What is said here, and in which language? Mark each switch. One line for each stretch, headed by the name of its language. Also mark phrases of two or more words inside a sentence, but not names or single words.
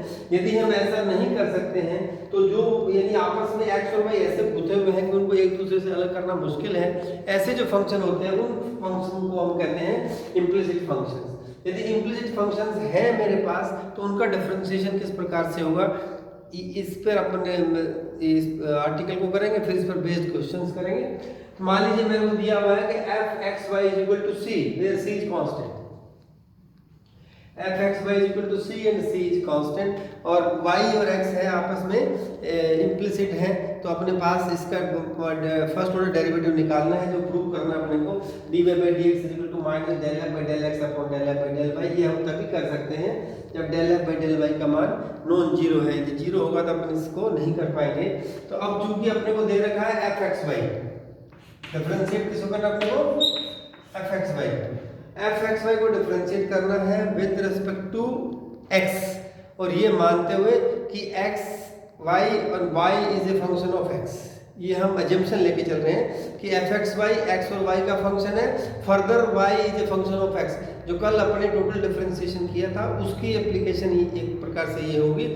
Hindi: यदि हम ऐसा नहीं कर सकते हैं तो जो यानी आपस में x और y ऐसे गुथे हुए हैं कि उनको एक दूसरे से अलग करना मुश्किल है, ऐसे जो फंक्शन होते हैं उन फंक्शन को हम कहते हैं
English: implicit functions.
Hindi: यदि
English: implicit functions
Hindi: है मेरे पास तो उनका डिफरेंशिएशन किस प्रकार से होगा, इस पर अपन इस आर्टिकल को करेंगे, फिर इस पर
English: based questions
Hindi: करेंगे। मान लीजिए मेरे को दिया हुआ है कि f(x,y) = c,
English: where c is constant। f(x,y) = c and c is constant,
Hindi: और y और x है आपस में इम्प्लिसिट है। तो अपने पास इसका
English: first order derivative
Hindi: निकालना है, जो प्रूव करना है अपने को।
English: dy/dx = -del(f/del x del(f/del y)।
Hindi: ये हम तभी कर सकते हैं जब del(f/del y) का मान
English: non zero
Hindi: है। यदि जीरो होगा तो अपन इसको नहीं कर पाएंगे। तो अब चूंकि अपने को दे रखा है f(x,y), डिफरेंशिएट किसको करना अपने को? f(x,y). f(x,y) को डिफरेंशिएट करना है
English: with respect to x,
Hindi: और ये मानते हुए कि x y और
English: y is a function of x.
Hindi: ये हम अजम्पशन लेके चल रहे हैं कि f(x,y) x और y का फंक्शन है,
English: further y is a function of x.
Hindi: जो कल अपने
English: total differentiation
Hindi: किया था उसकी एप्लीकेशन ही एक प्रकार से ये होगी।